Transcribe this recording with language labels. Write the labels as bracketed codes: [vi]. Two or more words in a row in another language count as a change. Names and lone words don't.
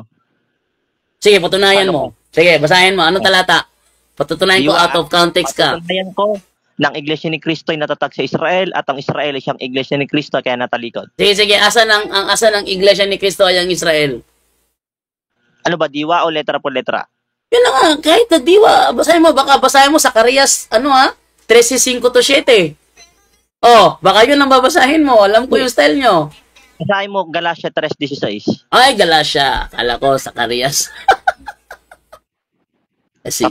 [tl] Sige, patunayan mo. Sige, basahin mo. Anong talata? Patutunayan ko [en] out of context [tl] ka. Patutunayan ko ng iglesia ni Kristo ay natatag sa Israel at ang Israel ay siyang iglesia ni Kristo kaya natalikod. Sige. Asan ang iglesia ni Kristo ay ang Israel? Ano ba, diwa o [es] letra por letra? [tl] Yun na nga, kahit na diwa, basahin mo sa Zacarias, 13:5-7. Baka yun ang babasahin mo. Alam ko yung style nyo. Basahin mo Galatia 3:16. Ay, Galatia. Kala ko Zacarias. Sige.